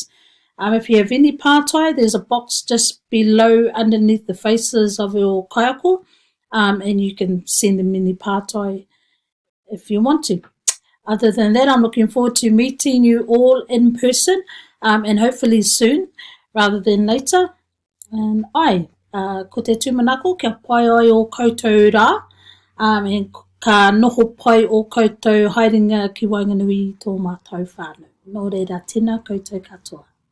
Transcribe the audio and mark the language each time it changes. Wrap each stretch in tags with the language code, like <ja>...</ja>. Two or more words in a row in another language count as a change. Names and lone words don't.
<en>If you have any pātai, there's a box just below underneath the faces of your kaiako, and you can send them any pātai if you want to. Other than that, I'm looking forward to meeting you all in person, and hopefully soon, rather than later. And</en> <mi>ko te tūmanako, kia pai ai o koutou rā, and ka noho pai o koutou haerenga ki Wainganui i tō mātou whānau. Nō reira, tēnā koutou katoa.</mi>